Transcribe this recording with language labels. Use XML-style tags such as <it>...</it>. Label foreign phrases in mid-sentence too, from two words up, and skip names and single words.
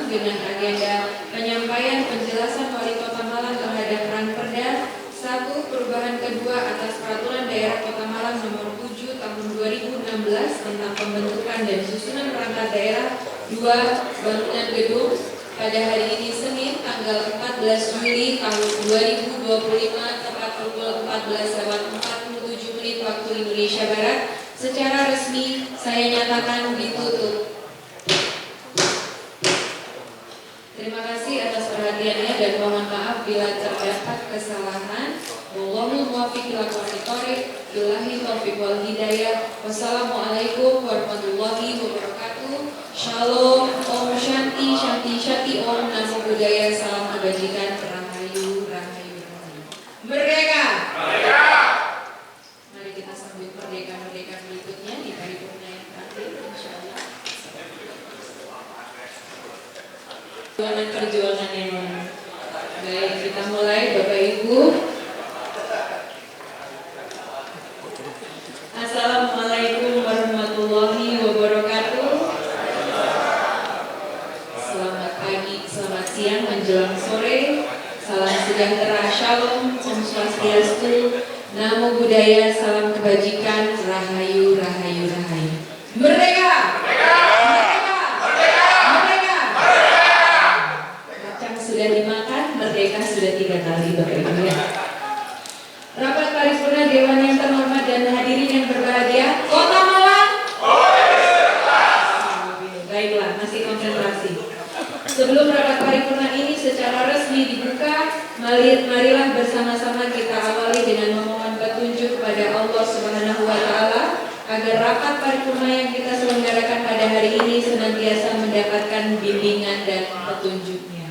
<id>dengan agenda penyampaian penjelasan Wali Kota Malang terhadap Ranperda 1 perubahan kedua atas Peraturan Daerah Kota Malang Nomor 7 Tahun 2016 tentang pembentukan dan susunan perangkat daerah 2 bangunan gedung pada hari ini Senin tanggal 14 Juli tahun 2025 tepat pukul 14.47 waktu Indonesia Barat. Secara resmi saya nyatakan ditutup. Terima kasih atas perhatiannya dan mohon maaf bila terdapat kesalahan.</id> <ar>والله الموفق إلى أقوم الطريق. بالله التوفيق والهداية. والسلام عليكم ورحمة الله وبركاته.</ar> <id>Shalom,</id> <sa>ॐ शान्ति, शान्ति शान्ति, ॐ नमो बुद्धाय,</sa> <id>salam kebajikan, rahayu, rahayu, rahayu. Merdeka! Merdeka! Mari kita sambut merdeka-merdeka berikutnya di paripurna yang terakhir, insyaallah. Perjuangan yang baik, kita mulai Bapak Ibu.</id> <ar>السلام عليكم ورحمة الله وبركاته.</ar> <id>Selamat pagi, selamat siang, menjelang sore. Salam sejahtera, shalom,</id> <sa>ॐ स्वस्त्यस्तु, नमो बुद्धाय,</sa> <id>salam kebajikan, rahayu, rahayu, rahayu. Merdeka! Merdeka! Merdeka! Merdeka! Merdeka! Kacang sudah dimakan, merdeka sudah 3 kali, Bapak Ibu ya. Rapat paripurna Dewan yang terhormat dan hadirin yang berbahagia, Kota Malang. Baiklah, masih konsentrasi. Sebelum rapat paripurna ini secara resmi dibuka, marilah bersama-sama kita awali dengan memohon petunjuk kepada</id> <ar>الله سبحانه وتعالى</ar> <id>agar rapat paripurna yang kita selenggarakan pada hari ini senantiasa mendapatkan bimbingan dan petunjuknya.</id>